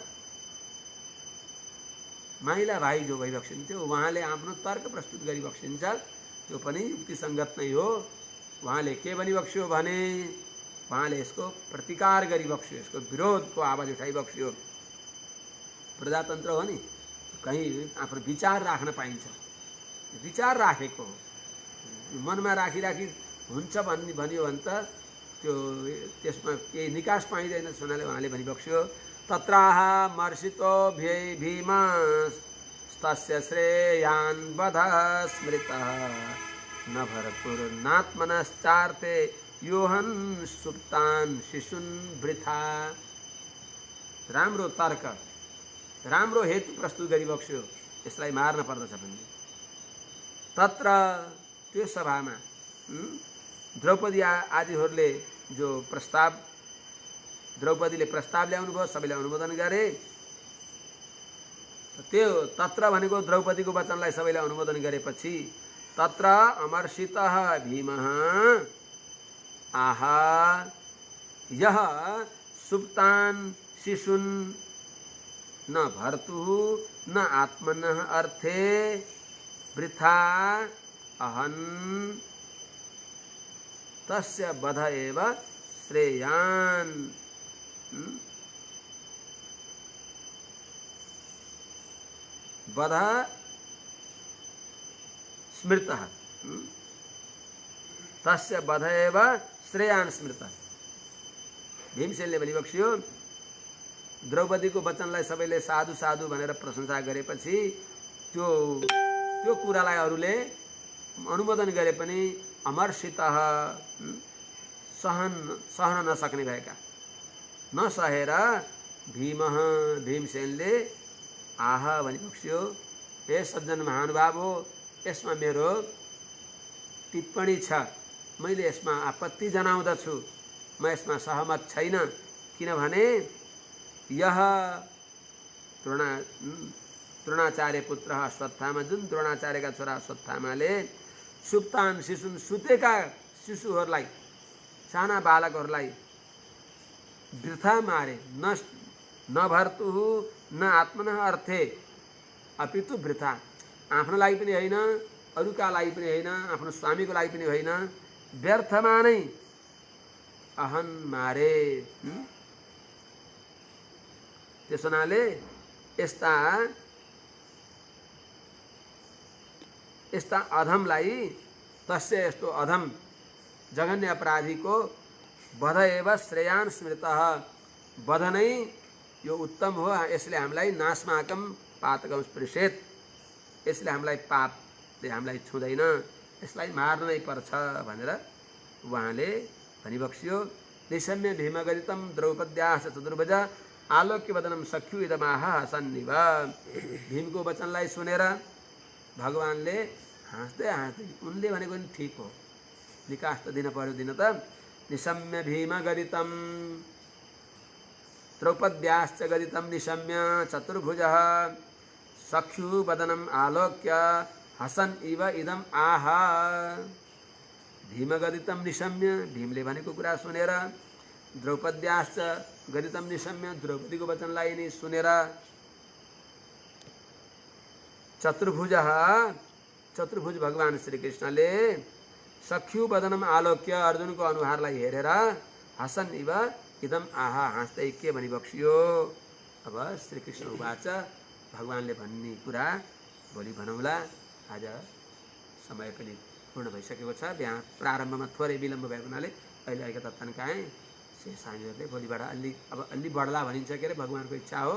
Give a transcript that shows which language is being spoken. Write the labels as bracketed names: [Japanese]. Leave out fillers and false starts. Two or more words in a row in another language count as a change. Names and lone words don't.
[Nepali] माइला भाइ जो भइबक्सिन्थ्यो उहाँले आफ्नो तर्क प्रस्तुत गरिबक्सिन्छ त्यो पनि युक्तिसङ्गत नै हो उहाँले के भनिबक्स्यो भने उहाँले यसको प्रतिकार गरिबक्स्यो यसको विरोधको आवाज उठाइबक्स्यो प्रजातन्त्र हो नि कहीँ आफ्नो विचार राख्न पाइन्छ विचार राखेको मनमा राखी हुन्छ भन्यो भने त त्यो त्यसमा केही निकास पाइँदैन हुनाले उहाँले भनिबक्स्यो [Sanskrit] तत्राह मर्षितो भीमस्तस्य श्रेयान् वध स्मृतः न भरतुर्नात्मनश्चार्थे योहन् सुप्तान् शिशुन् वृथा। [Nepali] राम्रो तर्क राम्रो हेतु प्रस्तुत गरिबक्स्यो यसलाई मार्न पर्दछ भन्ने। तत्र त्यो सभामा द्रौपदी आदिहरूले जो प्रस्ताव द्रौपदीले प्रस्ताव ल्याउनु भयो सबैले अनुमोदन गरे। त्यो तत्र भनेको द्रौपदीको वचनलाई सबैले अनुमोदन गरेपछि [Sanskrit] तत्र अमर्षितः भीमः आह यः सुप्तान् शिशून् न भर्तुः न आत्मनः अर्थे वृथा अहन् तस्य वध एव श्रेयान्। वध स्मृतः तस्य वध एव श्रेयान् स्मृतः। [Nepali] भीमसेनले भनिबक्स्यो द्रौपदीको वचनलाई सबैले साधु साधु भनेर प्रशंसा गरेपछि त्यो कुरालाई अरूले अनुमोदन गरे पनि अमर्षितः सहन नसक्ने भएका नसहेर भीमसेनले आह भनिबक्स्यो हे सज्जन महानुभाव हो यसमा मेरो टिप्पणी छ मैले यसमा आपत्ति जनाउँदछु म यसमा सहमत छैन किनभने यह द्रोणाचार्य पुत्र अश्वत्थामा जुन द्रोणाचार्यका छोरा अश्वत्थामाले [Sanskrit] सुप्तान शिशुन [Nepali] सुतेका शिशुहरूलाई साना बालकहरूलाई वृथा मारे [Sanskrit] न भर्तुः न आत्मनः अर्थे अपितु वृथा [Nepali] आफ्नो लागि पनि होइन अरूका लागि पनि होइन आफ्नो स्वामीको लागि पनि होइन व्यर्थमा नै अहन मारे। त्यस हुनाले यस्ता अधमलाई तस्य यस्तो अधम जघन्य अपराधीको [Sanskrit] वध एव श्रेयान् स्मृतः [Nepali] वध नै यो उत्तम हो यसले हामीलाई [Sanskrit] नास्माकं पातकं स्पृशेत् [Nepali] यसले हामीलाई पापले हामीलाई छुँदैन यसलाई मार्नै पर्छ भनेर उहाँले भनिबक्स्यो। [Sanskrit] निशम्य भीमगदितं द्रौपद्याः चतुर्भुज आलोक्यवदनं सख्यु इदमाह हसन्निव। [Nepali] भीमको वचनलाई सुनेर भगवानले हाँस्दै उनले भनेको नि ठिक हो निकास त दिन पर्यो दिन त। [Sanskrit] निशम्य भीमगदितं द्रौपद्याश्च गदितं निशम्य चतुर्भुजः सख्युवदनम् आलोक्य हसन् इव इदम् आह। भीमगदितं निशम्य [Nepali] भीमले भनेको कुरा सुनेर [Sanskrit] द्रौपद्याश्च गदितं निशम्य [Nepali] द्रौपदीको वचनलाई नि सुनेर चतुर्भुज भगवान श्रीकृष्णले [Sanskrit] सख्युवदनम् आलोक्य [Nepali] अर्जुनको अनुहारलाई हेरेर [Sanskrit] हसन् इव इदम आह [Nepali] हाँस्दै के भनिबक्स्यो। अब [Sanskrit] श्रीकृष्ण उवाच [Nepali] भगवानले भन्ने कुरा भोलि भनौँला आज समय पनि पूर्ण भइसकेको छ। बिहान प्रारम्भमा थोरै विलम्ब भएको हुनाले अहिले आएका तत्काएँ शेष हामीहरूले भोलिबाट अलि बढ्ला भनिन्छ के अरे भगवानको इच्छा हो।